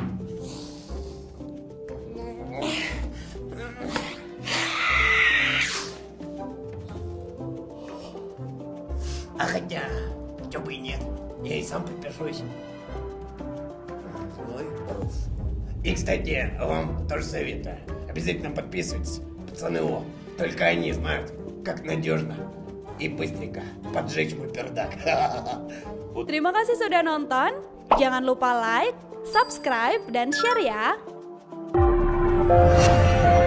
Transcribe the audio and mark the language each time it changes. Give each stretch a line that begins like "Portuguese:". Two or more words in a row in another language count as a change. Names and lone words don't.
Russian: А хотя, чё бы и нет, я и сам подпишусь. И, кстати, вам тоже советую. Обязательно подписывайтесь, пацаны, только они знают, как надежно и быстренько поджечь мой пердак.
Indonesian: Terima kasih sudah nonton. Jangan lupa like, subscribe, dan share ya.